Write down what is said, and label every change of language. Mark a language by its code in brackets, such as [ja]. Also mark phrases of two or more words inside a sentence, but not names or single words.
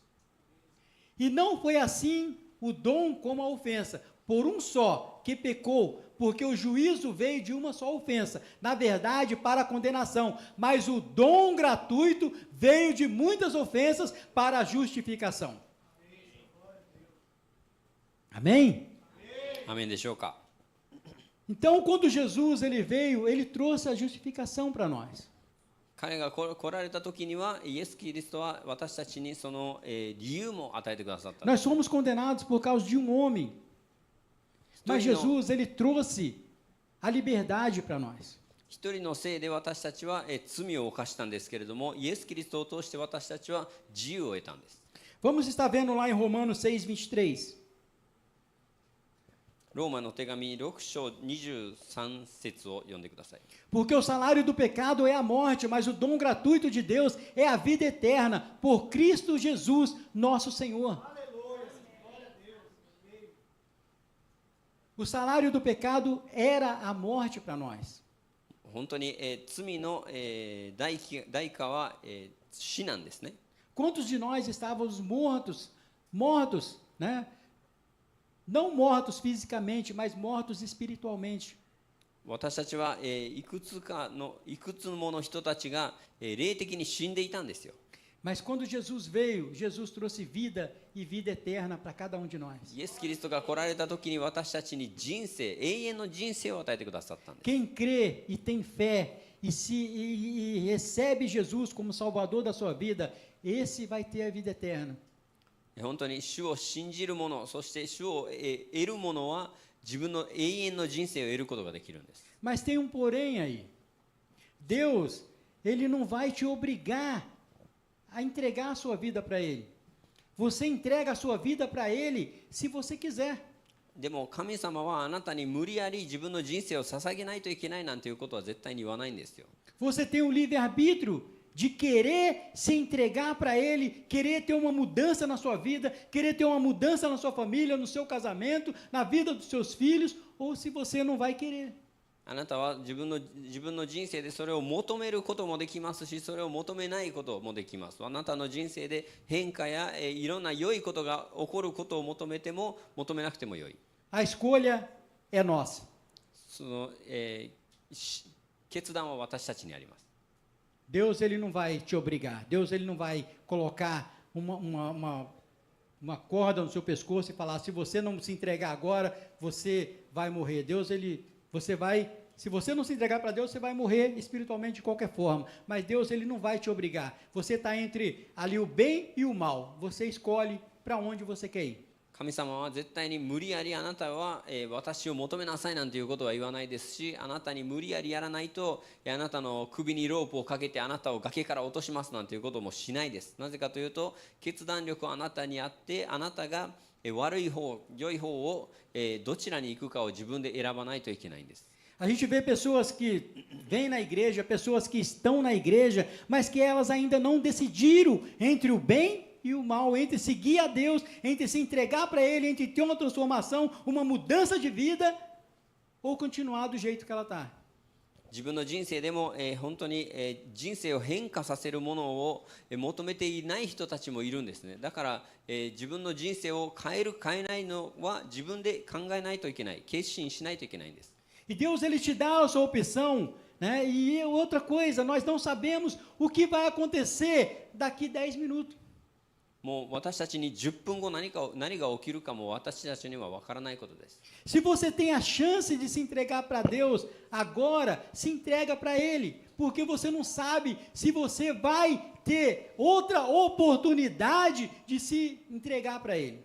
[pt] E não foi assim o dom como a ofensa, por um só que pecou, porque o juízo veio de uma só ofensa, na verdade para a condenação, mas o dom gratuito veio de muitas ofensas para a justificação. Amém? [ja] う。アメンでしょうか。 [pt] Então, quando Jesus ele veio, ele trouxe a justificação para nós. [ja] 彼が来られた時には、イエス・キリストは私たちにその、理由も与えてくださったんです。 [pt] Nós somos condenados por causa de um homem, mas Jesus ele trouxe a liberdade para nós. [ja] 一人のせいで私たちは、罪を犯したんですけれども、イエス・キリストを通して私たちは自由を得たんです。 [pt] Vamos estar vendo lá em Romanos 6:23. [ja] ローマの手紙6章23節を読んでください。 [pt] Porque o salário do pecado é a morte, mas o dom gratuito de Deus é a vida eterna, por Cristo Jesus, nosso Senhor. O salário do pecado era a morte para nós. [ja] 本当に、罪の、代価は、死なんですね。 [pt] Quantos de nós estávamos mortos, né? Não mortos fisicamente, mas mortos espiritualmente. [ja] 私たちは、いくつもの人たちが、霊的に死んでいたんですよ。 [pt] Mas quando Jesus veio, Jesus trouxe vida e vida eterna para cada um de nós. [ja] イエス・キリストが来られた時に私たちに人生、永遠の人生を与えてくださったんです。 [pt] Quem crê e tem fé e recebe Jesus como Salvador da sua vida, esse vai ter a vida eterna. [ja] 本当に主を信じる者、そして主を得る者は自分の永遠の人生を得ることができるんです。 [pt] Mas tem um porém aí. Deus, Ele não vai te obrigar a entregar a sua vida para Ele. Você entrega a sua vida para Ele se você quiser. [ja] でも神様はあなたに無理やり自分の人生を捧げないといけないなんていうことは絶対に言わないんですよ。 [pt] Você tem o livre-arbítrio de querer se entregar para Ele, querer ter uma mudança na sua vida, querer ter uma mudança na sua família, no seu casamento, na vida dos seus filhos, ou se você não vai querer. [ja] あなたは自分の人生でそれを求めることもできますし、それを求めないこともできます。あなたの人生で変化やいろんな良いことが起こることを求めても求めなくてもよい。 [pt] A escolha é nossa. [ja] その、決断は私たちにあります。 [pt] Deus ele não vai te obrigar. Deus ele não vai colocar uma corda no seu pescoço e falar: se você não se entregar agora, você vai morrer. Se você não se entregar para Deus, você vai morrer espiritualmente de qualquer forma. Mas Deus ele não vai te obrigar. Você está entre ali o bem e o mal. Você escolhe para onde você quer ir. [ja] 神様は絶対に無理やりあなたは、私を求めなさいなんていうことは言わないですし、あなたに無理やりやらないと、あなたの首にロープをかけてあなたを崖から落としますなんていうこともしないです。なぜかというと、決断力はあなたにあって、あなたが悪い方、良い方をどちらに行くかを自分で選ばないといけないんです。 [pt] A gente vê pessoas que vêm na igreja, pessoas que estão na igreja, mas que elas ainda não decidiram entre o bem e o mal, entre seguir a Deus, entre se entregar para Ele, entre ter uma transformação, uma mudança de vida, ou continuar do jeito que ela está. [ja] 自分の人生でも、本当に、人生を変化させるものを、求めていない人たちもいるんですね。だから、自分の人生を変える変えないのは自分で考えないといけない、決心しないといけないんです。 [pt] E Deus ele te dá a sua opção, né? E outra coisa, nós não sabemos o que vai acontecer daqui 10 minutos. [ja] もう私たちに10分後何が起きるかも私たちには分からないことです。 [pt] Se você tem a chance de se entregar para Deus, agora se entrega para Ele, porque você não sabe se você vai ter outra oportunidade de se entregar para Ele.